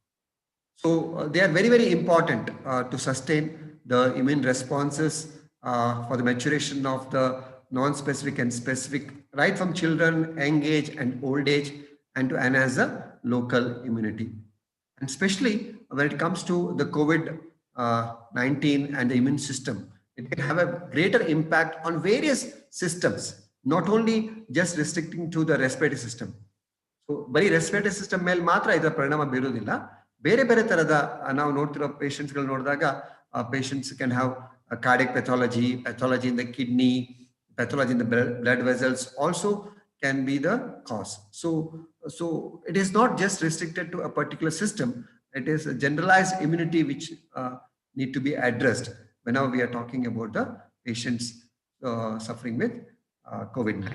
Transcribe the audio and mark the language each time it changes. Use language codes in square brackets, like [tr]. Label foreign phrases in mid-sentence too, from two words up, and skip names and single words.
[en] So they are very, very important to sustain the immune responses for the maturation of the non-specific and specific, right from children, young age and old age, and to enhance the local immunity. And especially when it comes to the COVID-19 and the immune system, it can have a greater impact on various systems, not only just restricting to the respiratory system. [kn] So, bari [en] respiratory system [kn] ಮೇಲೆ ಮಾತ್ರ ಇದರ ಪರಿಣಾಮ ಬೀರುದಿಲ್ಲ. ಬೇರೆ ಬೇರೆ ತರದ ನಾವು ನೋಡ್ತಿರೋ patients ಗಳು ನೋಡಿದಾಗ [en] patients can have a cardiac pathology, pathology in the kidney, pathology in the blood vessels also can be the cause. So it is not just restricted to a particular system. It is a generalized immunity which need to be addressed whenever we are talking about the patients suffering with COVID-19.